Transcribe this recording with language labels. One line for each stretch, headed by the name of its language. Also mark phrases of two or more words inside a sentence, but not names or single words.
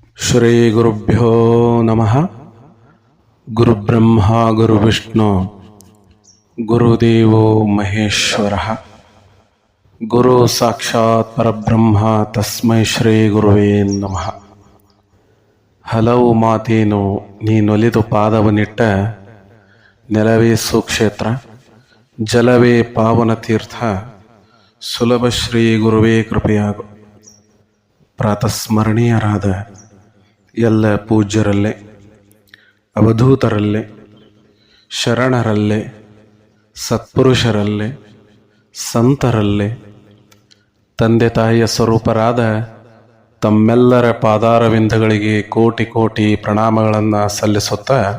Sanskrit: ಶ್ರೀ ಗುರುಭ್ಯೋ ನಮಃ. ಗುರುಬ್ರಹ್ಮ ಗುರುವಿಷ್ಣು ಗುರುದೇವೋ ಮಹೇಶ್ವರ. ಗುರು ಸಾಕ್ಷಾತ್ ಪರಬ್ರಹ್ಮ ತಸ್ಮೈ ಶ್ರೀ ಗುರುವೇ ನಮಃ.
Kannada: ಹಲವು ಮಾತೇನು ನೀನೊಲಿದು ಪಾದವನಿಟ್ಟ ನೆಲವೇ ಸುಕ್ಷೇತ್ರ, ಜಲವೇ ಪಾವನ ತೀರ್ಥ, ಸುಲಭ ಶ್ರೀ ಗುರುವೇ ಕೃಪೆಯಾಗು. ಪ್ರಾತಸ್ಮರಣೀಯರಾದ ಎಲ್ಲ ಪೂಜ್ಯರಲ್ಲೇ, ಅವಧೂತರಲ್ಲೇ, ಶರಣರಲ್ಲೇ, ಸತ್ಪುರುಷರಲ್ಲೇ, ಸಂತರಲ್ಲೇ, ತಂದೆ ತಾಯಿಯ ಸ್ವರೂಪರಾದ ತಮ್ಮೆಲ್ಲರ ಪಾದಾರವಿಂದಗಳಿಗೆ ಕೋಟಿ ಕೋಟಿ ಪ್ರಣಾಮಗಳನ್ನು ಸಲ್ಲಿಸುತ್ತಾ,